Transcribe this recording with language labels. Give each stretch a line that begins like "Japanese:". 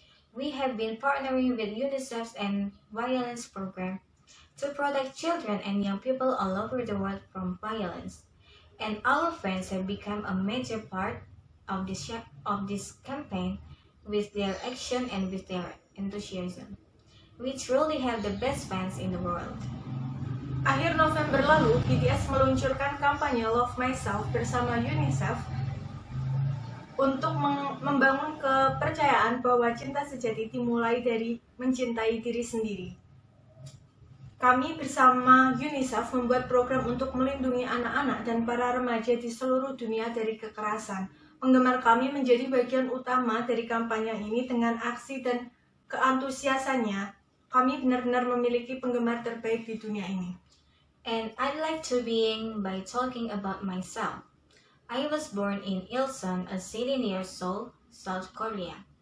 English: We have been partnering with UNICEF's End Violence program to protect children and young people all over the world from violence, and our friends have become a major part of this campaign with their action and with their enthusiasm. We truly have the best fans in the world.
Indonesian: Akhir November lalu, BTS meluncurkan kampanye Love Myself bersama UNICEF untuk membangun kepercayaan bahwa cinta sejati dimulai dari mencintai diri sendiri. Kami bersama UNICEF membuat program untuk melindungi anak-anak dan para remaja di seluruh dunia dari kekerasan. Penggemar kami menjadi bagian utama dari kampanye ini. Dengan aksi dan keantusiasannya, kami benar-benar memiliki penggemar terbaik di dunia ini.
English: And I'd like to begin by talking about myself. I was born in Ilsan, a city near Seoul, South Korea.